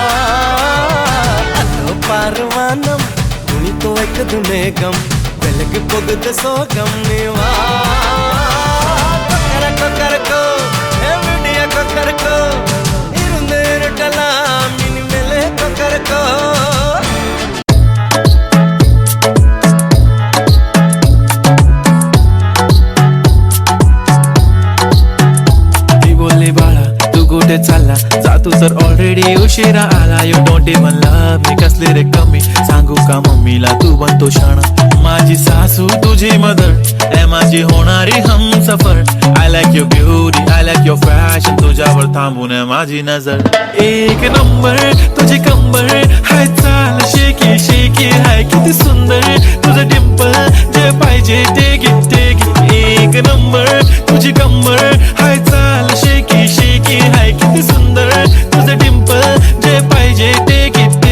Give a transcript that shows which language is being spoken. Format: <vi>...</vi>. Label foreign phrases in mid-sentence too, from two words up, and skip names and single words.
<ta>அதோ பாருவானம் துணி துவைக்குது மேகம் வெலகு போகுது சோகம் நீவா கொக்கர கொக்கரக்கோ கொக்கரக்கோ இருந்து இருட்டலாம் இனிமேலே கொக்கரக்கோ</ta> <mr>बोले बाळा तू कुठे चालला जा तू तर ऑलरेडी उशिरा आला</mr> <en>you don't even love me</en> <mr>कसले रे कमी सांगू का मम्मीला तू बनतो शाणा माझी सासू तुझी मदर ए माझी होणारी हमसफर</mr> <en>I like your beauty I like your fashion</en> <mr>तुझ्यावर थांबून माझी नजर एक नंबर तुझी कंबर हाय चाल शेकी शेकी हाय किती सुंदर तुझं डिंपल जे पाहिजे ते घे एक नंबर तुझी कंबर हाय चाल शेकी शेकी हाय किती सुंदर तुझं डिंपल जे पाहिजे ते घे</mr>